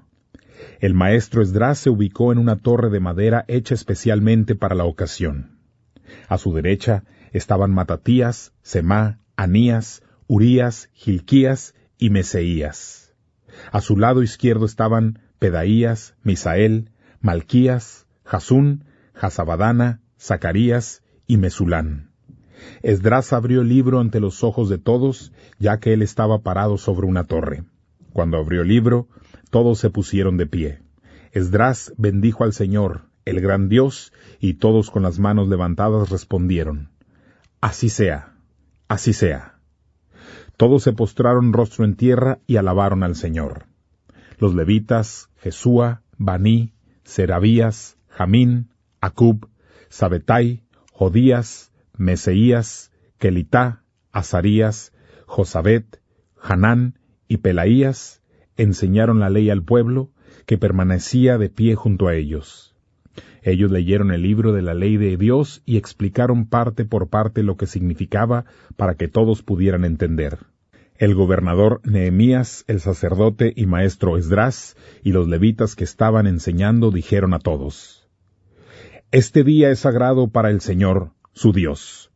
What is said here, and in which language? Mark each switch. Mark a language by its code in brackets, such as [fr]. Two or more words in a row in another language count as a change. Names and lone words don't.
[es] El maestro Esdras se ubicó en una torre de madera hecha especialmente para la ocasión. A su derecha estaban Matatías, Semá, Anías, Urías, Gilquías y Meseías. A su lado izquierdo estaban Pedaías, Misael, Malquías, Jasún, Jasabadana, Zacarías y Mesulán. Esdras abrió el libro ante los ojos de todos, ya que él estaba parado sobre una torre. Cuando abrió el libro, todos se pusieron de pie. Esdras bendijo al Señor, el gran Dios, y todos con las manos levantadas respondieron: Así sea, así sea. Todos se postraron rostro en tierra y alabaron al Señor. Los levitas, Jesúa, Baní, Serabías, Jamín, Acub, Sabetai, Jodías, Meseías, Kelitá, Azarías, Josabet, Hanán y Pelaías enseñaron la ley al pueblo, que permanecía de pie junto a ellos. Ellos leyeron el libro de la ley de Dios y explicaron parte por parte lo que significaba para que todos pudieran entender. El gobernador Nehemías, el sacerdote y maestro Esdras, y los levitas que estaban enseñando dijeron a todos: Este día es sagrado para el Señor, su Dios.